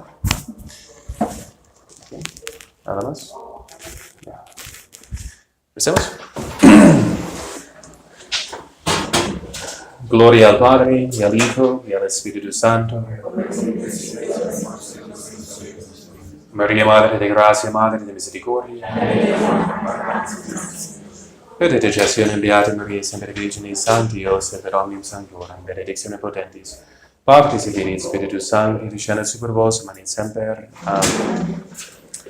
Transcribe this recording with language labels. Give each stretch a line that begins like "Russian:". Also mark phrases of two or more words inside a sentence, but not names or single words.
Spanish: ¿Okay? ¿Nada más? ¿Empecemos? Gloria al Padre, y al Hijo, y al Espíritu Santo. María, Madre de Gracia, Madre de Misericordia.
Latin: Per intercessione beata Maria, sempre Virgine Sancti, Iosef et omnium sanctorum, benedictione potentis, Patris et Filii Spiritus Sancti, descendat super vos, et semper. Amen.